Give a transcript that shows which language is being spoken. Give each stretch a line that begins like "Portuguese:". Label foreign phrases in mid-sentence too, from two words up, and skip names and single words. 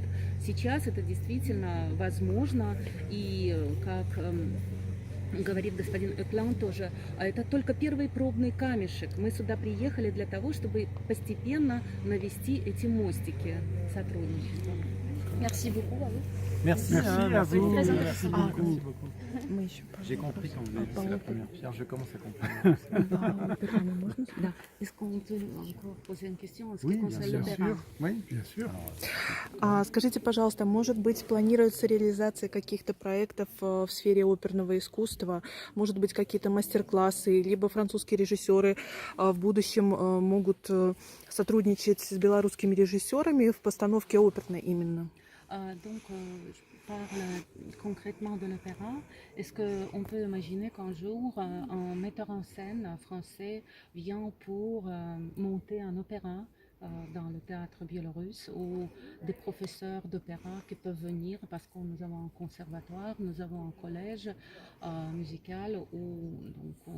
Russian: Сейчас это действительно возможно, и как говорит господин Эклан тоже, это только первый пробный камешек. Мы сюда приехали для того, чтобы постепенно навести эти мостики сотрудничества.
French: Merci beaucoup à vous. Merci, Merci à vous. Très Merci intéressant. beaucoup.
Russian: Мы еще
French: J'ai compris quand vous avez Ah, laissé la ok. première pierre, je commence à comprendre.
Russian: Да.
French: Est-ce qu'on peut encore poser une question en ce qui Oui, bien concerne sûr. l'opéra? Oui, Bien sûr.
Russian: Скажите, пожалуйста, может быть, планируется реализация каких-то проектов в сфере оперного искусства? Может быть, какие-то мастер-классы, либо французские режиссеры в будущем могут сотрудничать с белорусскими режиссерами в постановке оперной именно?
French: Je parle concrètement de l'opéra. Est-ce qu'on peut imaginer qu'un jour, un metteur en scène français vient pour monter un opéra dans le théâtre biélorusse, ou des professeurs d'opéra qui peuvent venir parce que nous avons un conservatoire, nous avons un collège musical où donc,